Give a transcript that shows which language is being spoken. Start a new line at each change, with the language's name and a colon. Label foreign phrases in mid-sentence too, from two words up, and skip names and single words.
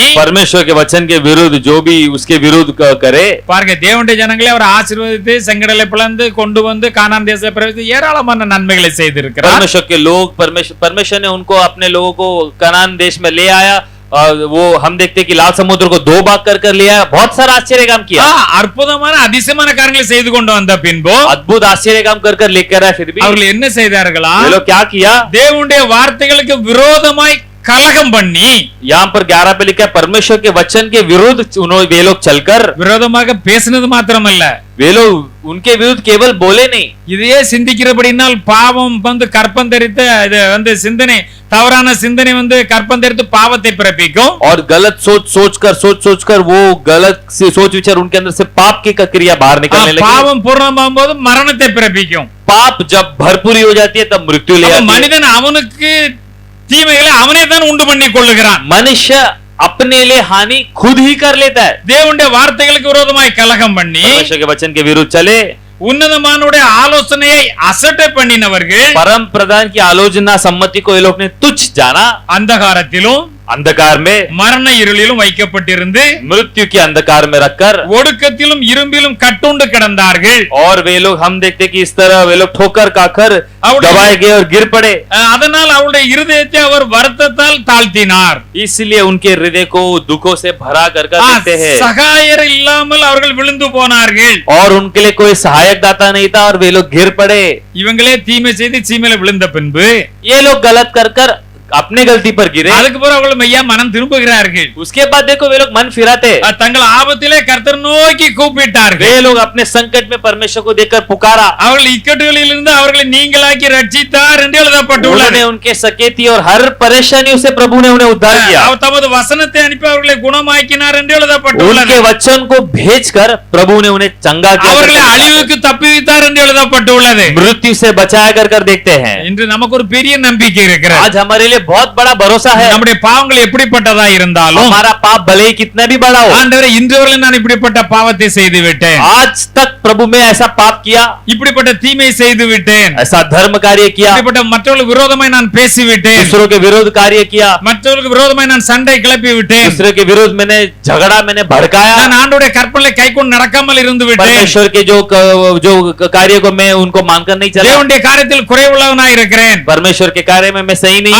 Hindi: परमेश्वर के वचन के विरुद्ध जो भी उसके विरुद्ध करे,
Tamil: பாருங்க, தேவனுடைய ஜனங்களை அவர் ஆசீர்வதித்து செங்கடலை பிளந்து கொண்டு வந்து கானான் தேசத்தை பிரவேசித்து ஏராளமான நன்மைகளை செய்திருக்கிறார்.
Hindi: परमेश्वर के लोग परमेश्वर ने उनको अपने लोगों को कनान देश में ले आया, और वो हम देखते कि लाल समुद्र को 2 भाग कर लिया, बहुत सारा आश्चर्य काम किया,
Tamil: அற்புதமான அதிசயமான காரியங்களை செய்து கொண்டு வந்த பின்பு
Hindi: अद्भुत आश्चर्य काम कर लेकर आए, फिर भी
Tamil: அவர்கள் என்ன செய்தார்களா?
Hindi: ये लोग क्या किया?
Tamil: தேவனுடைய வார்த்தைகளுக்கு விரோதமாய் கலகம் பண்ணி,
Hindi: यहाँ पर 11 पे लिखा है, परमेश्वर के वचन के विरुद्ध वे लोग चलकर,
Tamil: விரோதமாக பேசினது மாத்திரமல்ல,
Hindi: वे लोग उनके विरुद्ध केवल बोले नहीं,
Tamil: இதையே சிந்திக்கிறபடினால் பாவம் வந்து கற்பம் தரித்து, இது வந்து சிந்தனை, தவறான சிந்தனை வந்து கற்பம் தரித்து பாவத்தை பிறப்பிக்கும்.
Hindi: और गलत सोच कर वो गलत सोच विचार उनके अंदर से पाप की क्रिया बाहर निकलने लगी।
Tamil: பாவம் பூர்ணமாகும் போது மரணத்தை பிறப்பிக்கும்.
Hindi: पाप जब भरपूरी हो जाती है तब मृत्यु ले आती है।
Tamil: மனிதன் அவனுக்கு தீமைகளை அவனே தான் உண்டு பண்ணி கொள்ளுகிறான்.
Hindi: मनुष्य अपने लिए हानि खुद ही कर लेता है।
Tamil: தேவனுடைய வார்த்தைகளுக்கு விரோதமாய் கலகம் பண்ணி,
Hindi: परमेश्वर के वचन के विरुद्ध चले,
Tamil: உன்னதமானுடைய ஆலோசனையை அசட்டை பண்ணினவர்கள்
Hindi: परम प्रधान की आलोचना सम्मति को ये लोग ने तुच्छ जाना,
Tamil: அந்தகாரத்திலும்
Hindi: अंधकार में,
Tamil: மரண இருளிலும் வைக்கப்பட்டிருந்து
Hindi: मृत्यु के अंधकार में रखकर,
Tamil: ஒடுக்கத்திலும் இரும்பிலும் கட்டுண்டு கிடந்தார்கள்.
Hindi: और वे लोग हम देखते कि इस तरह वे लोग ठोकर खाकर और- दबाए गए और गिर पड़े।
Tamil: அதனால் அவருடைய இருதயத்தை அவர் வருத்தத்தால் தாழ்த்தினார்.
Hindi: इसलिए उनके हृदय को दुखों से भरा कर देखते हैं,
Tamil: சகாயர் இல்லாமல் அவர்கள் விழுந்து போனார்கள்.
Hindi: और उनके लिए कोई सहायक दाता नहीं था और वे लोग गिर पड़े।
Tamil: இவங்களே தீமை செய்து சீமையில விழுந்த பின்பு
Hindi: ये लोग गलत कर कर अपने गलती पर गिरे।
Tamil: அதுக்கு பிறகு அவர்கள் மெய்யா மனம் திரும்புகிறார்கள்.
Hindi: उसके बाद देखो वे लोग मन फिराते,
Tamil: தங்கள் ஆபத்திலே கர்த்தர் நோக்கி கூப்பிட்டார்கள்.
Hindi: वे लोग अपने संकट में परमेश्वर को देखकर पुकारा,
Tamil: அவர்கள் இக்கட்டுகளில் இருந்து அவர்களை நீங்களாக்கி ரட்சித்தார் என்று எழுதப்பட்டுள்ளது.
Hindi: उन्होंने उनके सकेती और हर परेशानियों से प्रभु ने उन्हें उद्धार किया।
Tamil: அவர் தமது வசனத்தை அனுப்பி அவர்களை குணமாக்கினார் என்று எழுதப்பட்டுள்ளது.
Hindi: उनके वचन को भेजकर प्रभु ने उन्हें चंगा
Tamil: அவர்களை
Hindi: किया,
Tamil: அழிவுக்கு தப்புவித்தார் என்று எழுதப்பட்டுள்ளது.
Hindi: मृत्यु से बचाया कर देखते हैं।
Tamil: இன்று நமக்கு ஒரு பெரிய நம்பிக்கை இருக்கிறது.
Hindi: आज हमारे लिए बहुत बड़ा भरोसा है,
Tamil: நம்முடைய பாவங்கள் எப்படிப்பட்டதா இருந்தாலும்
Hindi: हमारा पाप भले ही कितना भी बड़ा हो,
Tamil: ஆண்டவரே இன்று வரை நான் இப்படிப்பட்ட பாவத்தை செய்து விட்டேன்,
Hindi: आज तक प्रभु में ऐसा पाप किया,
Tamil: இப்படிப்பட்ட தீமை செய்து விட்டேன்,
Hindi: ऐसा धर्म कार्य किया,
Tamil: இப்படிப்பட்ட மற்றவர்களுக்கு விரோதமாய் நான் பேசி விட்டேன்,
Hindi: दूसरों के विरोध कार्य किया,
Tamil: மற்றவர்களுக்கு விரோதமாய் நான் சண்டை கிளப்பி விட்டேன்,
Hindi: दूसरे के विरोध मैंने झगड़ा मैंने भड़काया,
Tamil: நான் ஆண்டவருடைய கற்பனை கைக்கொண்டு நடக்காமல் இருந்து விட்டேன்,
Hindi: परमेश्वर के जो कार्य को मैं उनको मानकर नहीं चला,
Tamil: தேவனுடைய காரியத்தில் குறைவுள்ளவனாய் இருக்கிறேன்.
Hindi: परमेश्वर के कार्य में मैं सही नहीं हूँ।